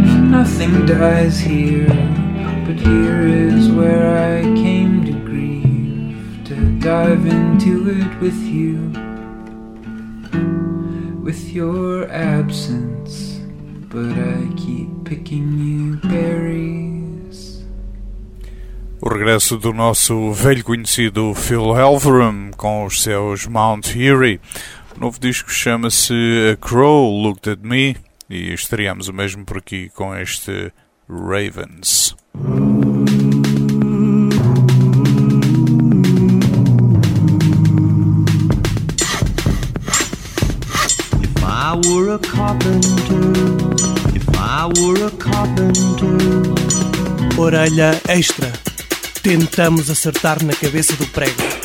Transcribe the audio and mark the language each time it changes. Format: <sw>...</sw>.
<en>Nothing dies here, but here is where I came to grieve, to dive into it with you, with your absence. But I keep picking new berries.</en> <pt>O regresso do nosso velho conhecido Phil Elverum com os seus Mount Eerie. O novo disco chama-se A Crow Looked at Me e estreamos o mesmo por aqui com este Ravens.</pt> <en>If I were a carpenter, I were a carpenter.</en> <pt>Orelha extra. Tentamos acertar na cabeça do prego.</pt>